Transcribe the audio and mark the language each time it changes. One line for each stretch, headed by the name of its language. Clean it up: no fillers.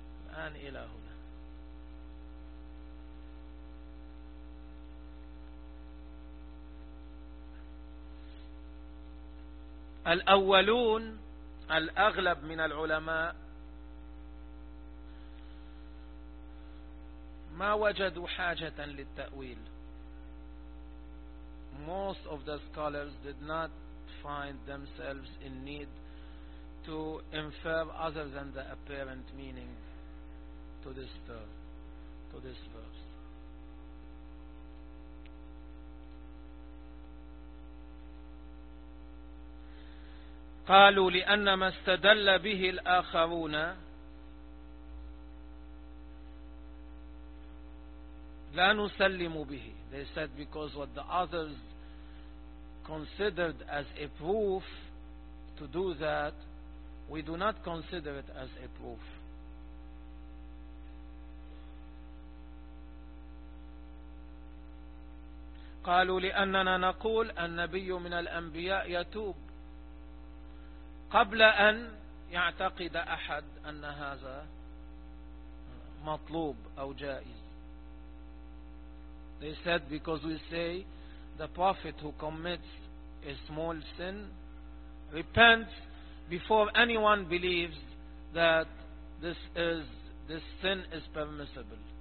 Arabic: الآن إلى هنا الأولون الأغلب من العلماء ما وجدوا حاجة للتأويل.
English: Most of the scholars did not find themselves in need to infer other than the apparent meaning to this term, to this verse.
Arabic: قالوا لأن ما استدل به الآخرون لا نسلم به.
English: They said because what the others considered as a proof to do that, we do not consider it as a proof.
Arabic: قالوا لأننا نقول النبي من الأنبياء يتوب قبل أن يعتقد أحد أن هذا مطلوب أو جائز.
English: They said because we say the prophet who commits a small sin repents before anyone believes that this sin is permissible.